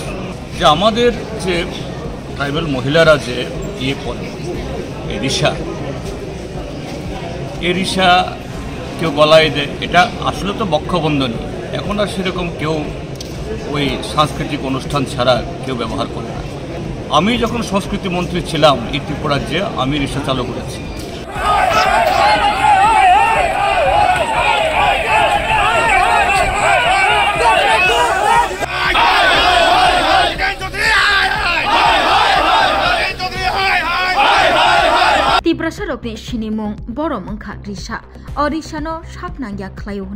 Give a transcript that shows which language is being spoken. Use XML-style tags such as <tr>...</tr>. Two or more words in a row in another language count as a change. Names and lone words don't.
<bn>যে আমাদের যে ট্রাইবাল মহিলারা যে পরে এই রিক্সা কেউ গলায় দেয়, এটা আসলে তো বক্ষবন্ধনী। এখন আর সেরকম কেউ ওই সাংস্কৃতিক অনুষ্ঠান ছাড়া কেউ ব্যবহার করে না। আমি যখন সংস্কৃতি মন্ত্রী ছিলাম এই ত্রিপুরা রাজ্যে, আমি রিক্সা চালু করেছি।</bn> <trp>तिब्रासारकनि सिनिमुं बरम ओंखा रिक्सा अ रिक्सानो साकनांगिया ख्लायो हनै</trp>